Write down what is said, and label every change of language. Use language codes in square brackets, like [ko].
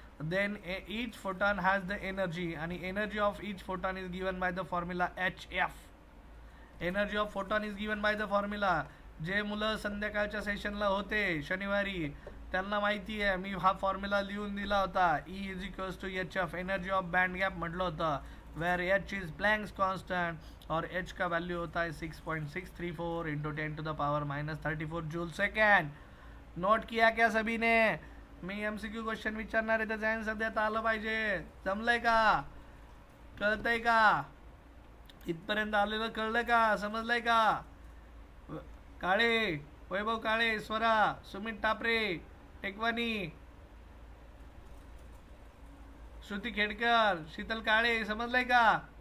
[en] Then each photon has the energy, आणि energy of each photon is given by the formula HF. Energy of photon is given by the formula [mr] जे मुलं संध्याकाळच्या सेशनला होते शनिवारी त्यांना माहिती आहे मी हा फॉर्म्युला लिहून दिला होता. [en] E is equals to H of energy of band gap [mr] म्हटलं होतं, [en] where H is Planck's constant [hi] और एच का वैल्यू होता है 6.634 इंटू 10⁻⁻34 जूल सेकंड. नोट किया क्या सभी ने? [mr] मी MCQ क्वेश्चन विचारणार आहे त्याचा आन्सर देता आलं पाहिजे. जमलंय का? कळतंय का? इथपर्यंत आलेलं कळलं का? समजलंय का? काळे, वैभव काळे, स्वरा, सुमित टापरे, टेकवानी, श्रुती खेडकर, शीतल काळे, समजलंय का?